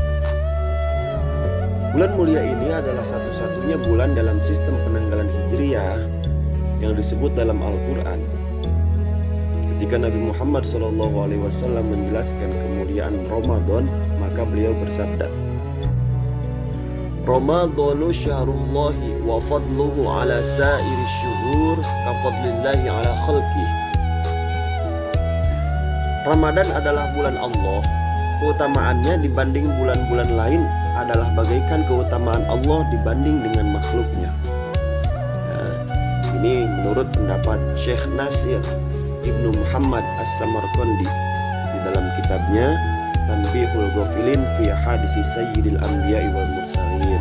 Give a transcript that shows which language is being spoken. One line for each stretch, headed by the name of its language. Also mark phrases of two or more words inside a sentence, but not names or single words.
Indonesian: Bulan mulia ini adalah satu-satunya bulan dalam sistem penanggalan Hijriyah yang disebut dalam Al-Quran. Ketika Nabi Muhammad SAW menjelaskan kemuliaan Ramadan, maka beliau bersabda,
Arabic: رمضان شهر الله وفضله على سائر الشهور كفضل الله على خلقه.
Indonesian: Ramadan adalah bulan Allah. Keutamaannya dibanding bulan-bulan lain adalah bagaikan keutamaan Allah dibanding dengan makhluknya. Nah, ini menurut pendapat Syekh Nasir Ibnu Muhammad As-Samarqandi di dalam kitabnya Tanbihul Ghafilin fi Hadisi Sayyidil Anbiya'i wal Mursalin.